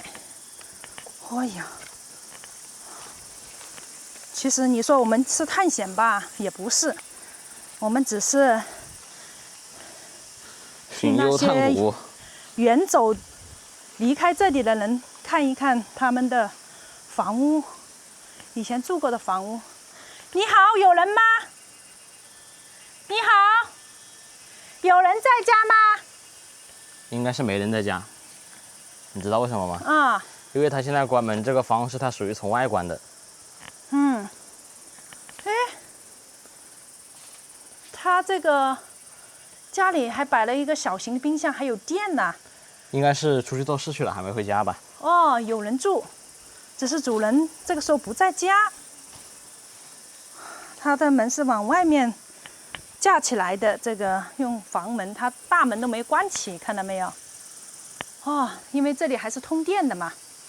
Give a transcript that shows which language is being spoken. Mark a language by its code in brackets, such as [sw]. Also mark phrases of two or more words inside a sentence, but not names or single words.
[zh] 哎呀，其實你說我們是探險吧，也不是，我們只是去那些遠走離開這裡的人看一看他們的房屋，以前住過的房屋。你好，有人嗎？你好，有人在家嗎？應該是沒人在家。你知道為什麼嗎？因為他現在關門，這個房是他屬於從外關的。他這個家裡還擺了一個小型冰箱，還有電呢。應該是出去做事去了，還沒回家吧？有人住，只是主人這個時候不在家。他的門是往外面架起來的這個用房門，它大門都沒關起，看到沒有？哦，因為這裡還是通電的嘛。